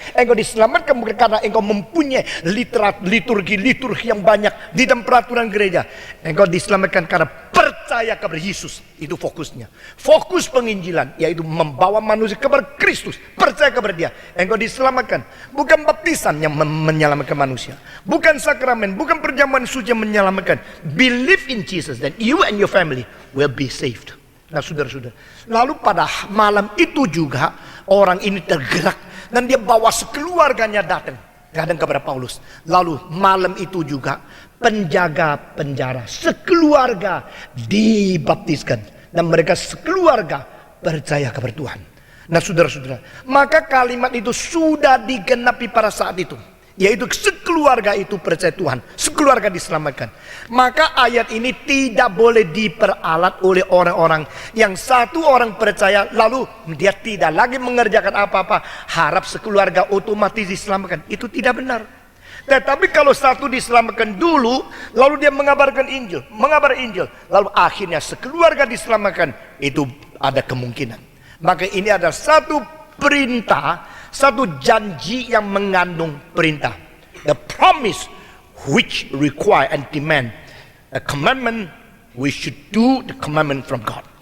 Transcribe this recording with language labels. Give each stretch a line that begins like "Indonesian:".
Indonesian: Engkau diselamatkan bukan karena engkau mempunyai liturgi yang banyak di dalam peraturan gereja. Engkau diselamatkan karena percaya kepada Yesus. Itu fokusnya. Fokus penginjilan yaitu membawa manusia kepada Kristus, percaya kepada Dia. Engkau diselamatkan bukan baptisan yang menyelamatkan manusia, bukan sakramen, bukan perjamuan suci yang menyelamatkan.
English: Believe in Jesus, then you and your family will be saved.
Indonesian: Nah saudara-saudara, lalu pada malam itu juga orang ini tergerak dan dia bawa sekeluarganya datang kepada Paulus. Lalu malam itu juga penjaga penjara sekeluarga dibaptiskan dan mereka sekeluarga percaya kepada Tuhan. Nah saudara-saudara, maka kalimat itu sudah digenapi pada saat itu, yaitu sekeluarga itu percaya Tuhan, sekeluarga diselamatkan. Maka ayat ini tidak boleh diperalat oleh orang-orang yang satu orang percaya lalu dia tidak lagi mengerjakan apa-apa, harap sekeluarga otomatis diselamatkan. Itu tidak benar. Tetapi kalau satu diselamatkan dulu, lalu dia mengabarkan Injil, mengabar Injil, lalu akhirnya sekeluarga diselamatkan, itu ada kemungkinan. Maka ini ada satu perintah, satu janji yang mengandung perintah.
English: The promise which require and demand a commandment, we should do the commandment from God.